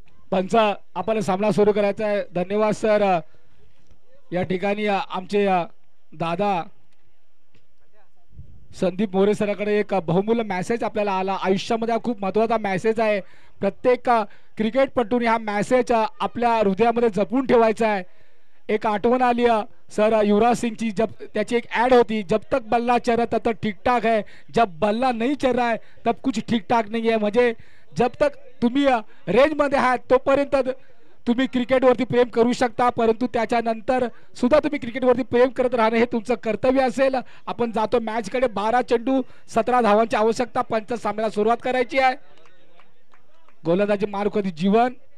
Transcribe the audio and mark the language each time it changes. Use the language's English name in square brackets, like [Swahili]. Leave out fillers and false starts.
[Marathi] पंच आपण सामना सुरू करायचा आहे. धन्यवाद सर. या ठिकाणी आमचे दादा संदीप मोरे सरांकडे एक बहुमूल्य मेसेज आपल्याला आला. आयुष्यामध्ये हा खूप महत्त्वाचा मेसेज आहे. प्रत्येक क्रिकेटपटूने हा मेसेज आपल्या हृदयामध्ये जपून ठेवायचा आहे. एक आठवण आली सर युवराज सिंगची, जब त्याची एक ॲड होती, [Hindi] जब तक बल्ला चल रहा तब तक ठीक ठाक है, जब बल्ला नहीं चल रहा है तब कुछ ठीक ठाक नहीं है. [Marathi] म्हणजे जब तक तुम्ही रेंजमध्ये आहात तोपर्यंत तुम्ही क्रिकेटवरती प्रेम करू शकता, परंतु त्याच्यानंतर सुद्धा तुम्ही क्रिकेटवरती प्रेम करत राहणं हे तुमचं कर्तव्य असेल. आपण जातो मॅचकडे. 12 चेंडू 17 धावांची आवश्यकता. पंच सामन्याला सुरुवात करायची आहे. गोलंदाजी मारुकदी जीवन.